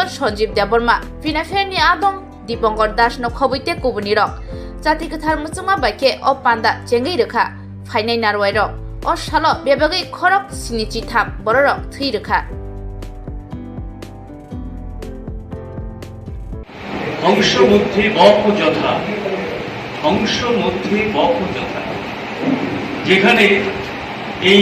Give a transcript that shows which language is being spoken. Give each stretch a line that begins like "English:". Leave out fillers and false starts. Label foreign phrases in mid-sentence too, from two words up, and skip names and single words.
Kok Borok: Sanjay Deborma Pinaferi Adong Dipankar Das no khobite kubuniro jati kathar muchungma baike o panda chengai rekha ফাইনাই নারওয়াইরক ও শালো বেবাগৈ খরক সিনিচি থাম বড়রক থুই রেখা
Bangla: হংস মধ্যে বক যথা, হংস মধ্যে বক যথা, যেখানে এই